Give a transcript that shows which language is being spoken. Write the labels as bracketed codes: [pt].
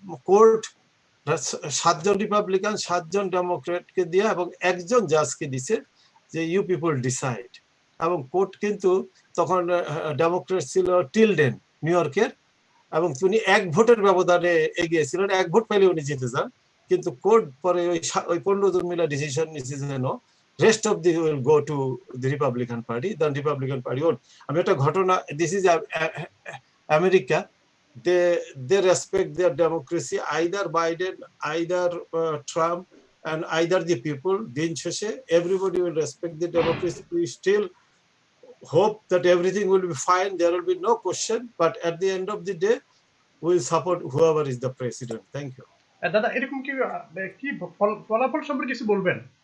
[bn] Court 7 জন Republican, 7 জন ডেমোক্রেটকে দিয়ে এবং একজন জাজকে দিছে যে [en] You people decide. [bn] এবং কোর্ট কিন্তু তখন ডেমোক্রেট ছিল টিলডেন নিউ ইয়র্কের, এবং তিনি 1 ভোটের ব্যবধানে এগিয়েছিলেন, 1 ভোট পেলে উনি জিতে যান। কিন্তু কোর্ট পরে ওই 15 জন মিলে ডিসিশন নিচ্ছে যেন [en] rest of the will go to the Republican Party, then Republican Party won. [bn] আমি একটা ঘটনা, [en] this is America, they respect their democracy, either Biden, either Trump, and either the people. [bn] দিন শেষে [en] everybody will respect the democracy. We still hope that everything will be fine, there will be no question, but at the end of the day we will support whoever is the president. Thank you. [bn] দাদা, এরকম কি ফলাফল সম্পর্কে কিছু বলবেন?